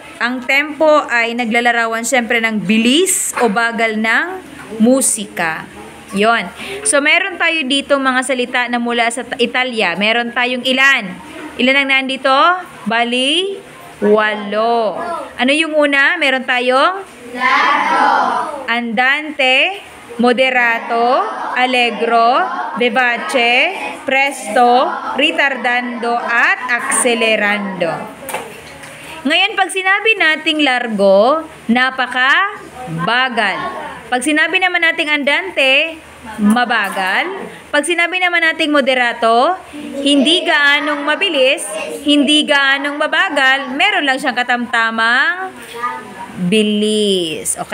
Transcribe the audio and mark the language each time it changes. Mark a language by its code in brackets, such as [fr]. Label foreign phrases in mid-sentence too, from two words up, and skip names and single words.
[tl] Ang tempo ay naglalarawan siyempre ng bilis o bagal ng musika. Yon. So, meron tayo dito mga salita na mula sa Italia. Meron tayong ilan? Ilan ang nandito? Bali, 8. Ano yung una? Meron tayong? Largo. [it] Andante, moderato, allegro, vivace, presto, ritardando, [tl] at accelerando. Ngayon, pag sinabi nating largo, napaka-bagal. Pag sinabi naman nating andante, mabagal. Pag sinabi naman nating moderato, hindi gaanong mabilis, hindi gaanong mabagal, meron lang siyang katamtamang bilis.